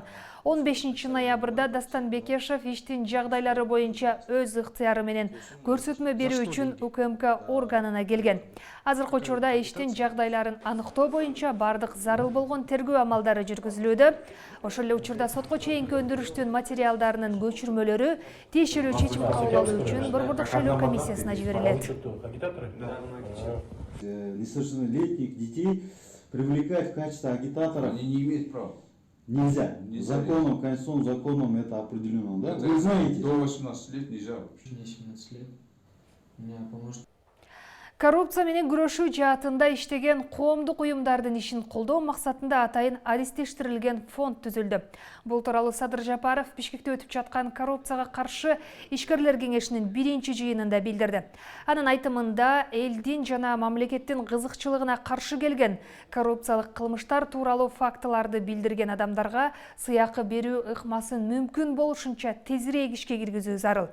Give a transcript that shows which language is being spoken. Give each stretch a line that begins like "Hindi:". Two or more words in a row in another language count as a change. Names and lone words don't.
Kyrgyz: 15 ноябрда Дастан Бекешев иштин жагдайлары боюнча өз ыктыяры менен көрсөтмө берүү үчүн УКМК органына келген. Азыркы учурда иштин жагдайларын аныктоо боюнча бардык зарыл болгон тергөө амалдары жүргүзүлүүдө. Ошол эле учурда сотко чейинки өндүрүштүн материалдарынын көчүрмөлөрү тиешелүү чечим кабыл алуу үчүн Борбордук шайлоо комиссиясына жиберилет.
Russian: Несовершеннолетних детей привлекать в качестве агитаторов они не имеют права. Нельзя. Законом, конституционным законом это определено. Да? Вы знаете? До 18 лет нельзя вообще. Мне 17 лет. У меня поможет.
Kyrgyz: Коррупция менен күрөшүү жаатында иштеген коомдук уюмдардын ишин колдоо максатында атайын адистештирилген фонд түзүлдү. Бул тууралуу Садыр Жапаров Бишкекте өтүп жаткан коррупцияга каршы ишкерлер кеңешинин биринчи жыйынында билдирди. Анын айтымында, элдин жана мамлекеттин кызыкчылыгына каршы келген коррупциялык кылмыштар тууралуу фактыларды билдирген адамдарга сыйакы берүү ыкмасын мүмкүн болушунча тезирээк ишке киргизүү зарыл.